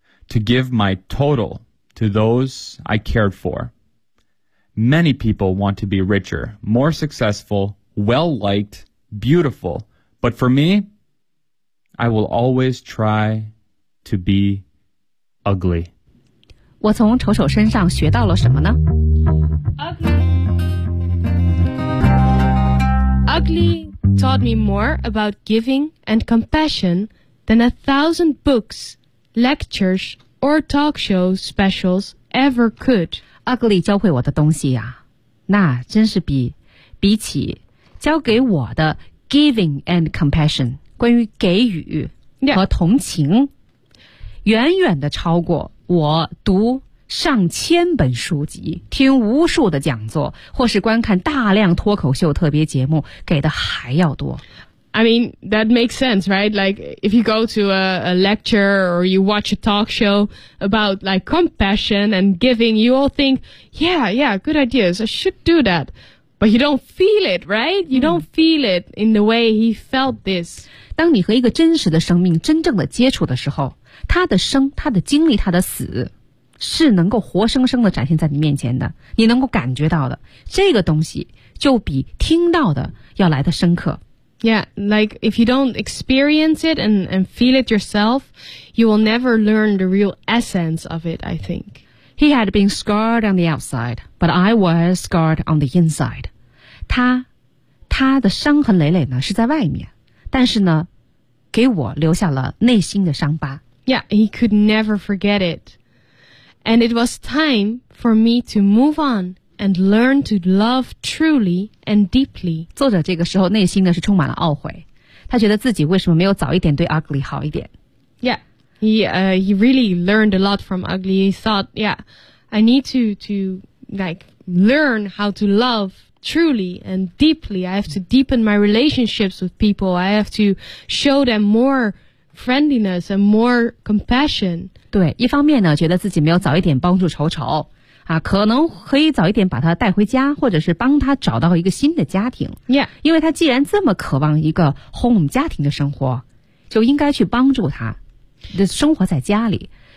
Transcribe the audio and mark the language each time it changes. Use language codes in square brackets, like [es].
[en] To give my total to those I cared for. Many people want to be richer, more successful, well-liked, beautiful. But for me, I will always try to be ugly. [zh] 我从丑丑身上学到了什么呢？ [en] Ugly taught me more about giving and compassion than 1,000 books, lectures,or talk show specials ever could. [zh] Ugly 教会我的东西啊，那真是比起教给我的 [en] giving and compassion, [zh] 关于给予和同情、 [en] yeah. [zh] 远远的超过我读上千本书籍、听无数的讲座或是观看大量脱口秀特别节目给的还要多。 [en] I mean, that makes sense, right? Like, if you go to a lecture or you watch a talk show about, like, compassion and giving, you all think, yeah, good ideas, I should do that. But you don't feel it, right? You don't feel it in the way he felt this. [zh] 当你和一个真实的生命真正的接触的时候，他的生，他的经历，他的死，是能够活生生的展现在你面前的，你能够感觉到的，这个东西就比听到的要来的深刻。 [en] Yeah, like if you don't experience it and feel it yourself, you will never learn the real essence of it, I think. He had been scarred on the outside, but I was scarred on the inside. [zh] 他的伤痕累累呢是在外面，但是呢，给我留下了内心的伤疤。 [en] Yeah, he could never forget it. And it was time for me to move on. And learn to love truly and deeply. [zh] 作者这个时候内心呢是充满了懊悔，他觉得自己为什么没有早一点对 Ugly 好一点。 [en] Yeah, he really learned a lot from Ugly. He thought, yeah, I need to like learn how to love truly and deeply. I have to deepen my relationships with people. I have to show them more friendliness and more compassion. [zh] 对，一方面呢，觉得自己没有早一点帮助丑丑。啊，可能可以早一点把他带回家，或者是帮他找到一个新的家庭。 [en] Yeah. [zh] 因为他既然这么渴望一个 home 家庭的生活，就应该去帮助他的生活在家里。